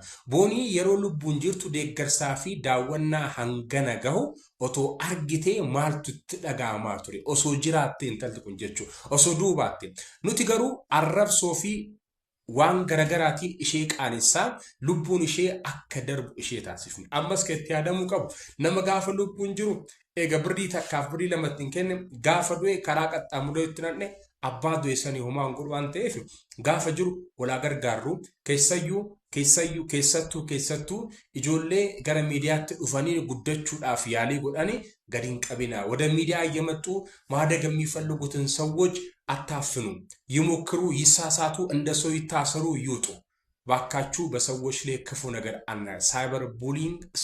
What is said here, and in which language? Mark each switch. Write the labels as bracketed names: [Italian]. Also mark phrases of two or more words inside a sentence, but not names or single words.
[Oromo] Boonii yeroo lubbuun jirtu deeggarsaa fi daawwannaa hangana gahu otoo argitee maaltu itti dhaga'amaa ture osoo jiraattee intalti kun jechuudha osoo duubaatte nuti garuu arrabsoo fi waan garagaraatiin ishee qaanessaa lubbuun ishee akka darbu ishee taasifne ammas keetti yaadamuu qabu nama gaafa lubbuun jiru eega birrii takkaaf birrii lamatti hin kenne gaafa du'e karaa qaxxaamuree itti nanne abbaa du'e sanii homaan godhu waan ta'eef gaafa jiru walaa gargaarru keessattuu ijoollee gara miidiyaatti dhufanii guddachuudhaaf yaalii godhanii gadi hin qabina wada miidiyaa [Amharic] እየመጡ ማደግ የሚፈልጉትን ሰዎች አታፍኑ ይሞክሩ ይሳሳቱ እንደሰው ይታሰሩ ይውጡ ባካችሁ በሰዎች ላይ ክፉ ነገር አና [English] cyber bullying